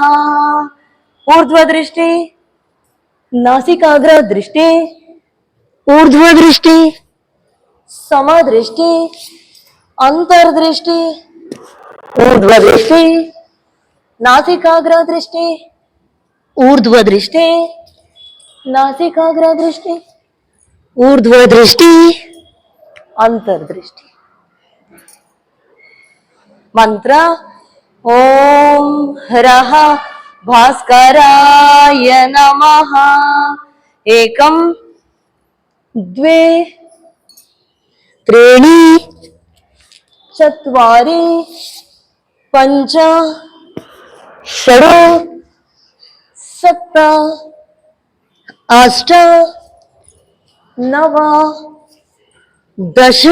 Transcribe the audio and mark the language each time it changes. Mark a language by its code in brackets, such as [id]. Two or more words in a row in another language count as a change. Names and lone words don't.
[sa] ಊರ್ಧ್ವ ದೃಷ್ಟಿ, ನಾಸಿಕಾಗ್ರ ದೃಷ್ಟಿ, ಊರ್ಧ್ವ ದೃಷ್ಟಿ, ಸಮದೃಷ್ಟಿ, ಅಂತರ್ದೃಷ್ಟಿ, ಊರ್ಧ್ವ ದೃಷ್ಟಿ, ನಾಸಿಕಾಗ್ರ ದೃಷ್ಟಿ, ಊರ್ಧ್ವ ದೃಷ್ಟಿ, ನಾಸಿಕಾಗ್ರ ದೃಷ್ಟಿ, ಊರ್ಧ್ವ ದೃಷ್ಟಿ, ಅಂತರ್ದೃಷ್ಟಿ. ಮಂತ್ರ ಓಂ ಹ್ರಃ ಭಾಸ್ಕರಾಯ ನಮಃ. ಏಕಂ ದ್ವೇ ತ್ರೀಣಿ ಚತ್ವಾರಿ ಪಂಚ ಷಡ್ ಸಪ್ತ ಅಷ್ಟ ನವ ದಶ.